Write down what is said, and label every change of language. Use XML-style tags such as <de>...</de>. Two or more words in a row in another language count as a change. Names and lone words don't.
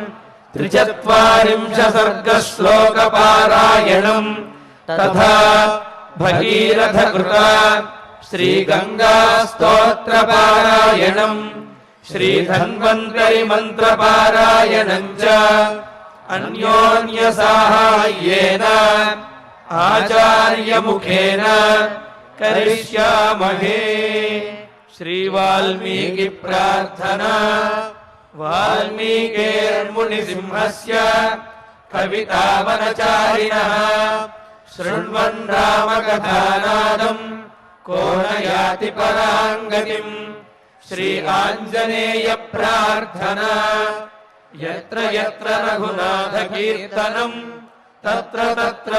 <sa>43 సర్గ శ్లోక పారాయణం తథా భగీరథ కృత శ్రీ గంగా స్తోత్ర పారాయణం శ్రీ ధన్వంతరి మంత్ర పారాయణం చ అన్యోన్య సాహాయ్యేన ఆచార్య ముఖేన కరిష్యామహే। శ్రీ వాల్మీకి ప్రార్థన। वाल्मीकिर्मुनिसिंहस्य कवितावनचारिणः शृण्वन् रामकथानादम् को न याति पराम् गतिम् श्री आञ्जनेय प्रार्थना यत्र यत्र रघुनाथकीर्तनम् तत्र तत्र</sa>